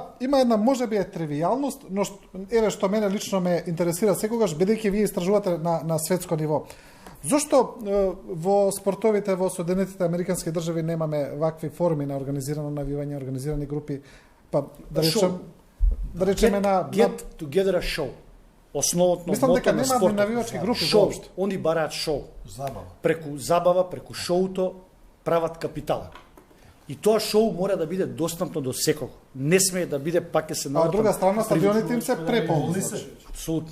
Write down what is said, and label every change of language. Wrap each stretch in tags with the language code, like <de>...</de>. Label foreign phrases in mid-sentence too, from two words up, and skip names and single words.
<mk>Има една можеби е тривијалност, но еве што мене лично ме интересира секогаш, бидејќи вие истражувате на светско ниво. Зошто во спортовите во Соединетите американски држави немаме вакви форми на организирано навивање, организирани групи, па да речеме на</mk> <en>Get together a show.</en> <mk>Основното мислам дека мото на нема спортот. навивачки групи Шоу. воопшто. Они бараат шоу. Забава. Преку шоуто прават капитал. И тоа шоу мора да биде достапно до секого. Не смее да биде пак се А од друга страна стадионите им се преполни. Апсолутно.</mk>